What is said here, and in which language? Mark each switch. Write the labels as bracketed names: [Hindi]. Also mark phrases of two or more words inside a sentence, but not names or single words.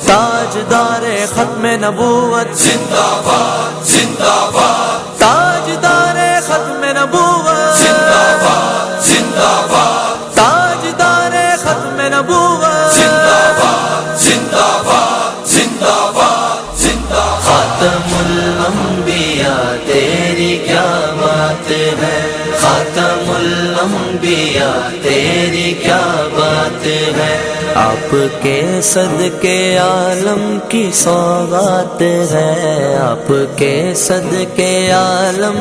[Urdu] تاجدار ختم نبوت زندہ باد زندہ باد، تاجدار ختم نبوت زندہ باد زندہ باد، تاجدار ختم نبوت زندہ باد زندہ باد زندہ باد زندہ باد۔ خاتم الانبیاء تیری کیا بات ہے، خاتم الانبیاء تیری کیا بات ہے، آپ کے صدقے عالم کی سوغات ہے، آپ کے صدقے عالم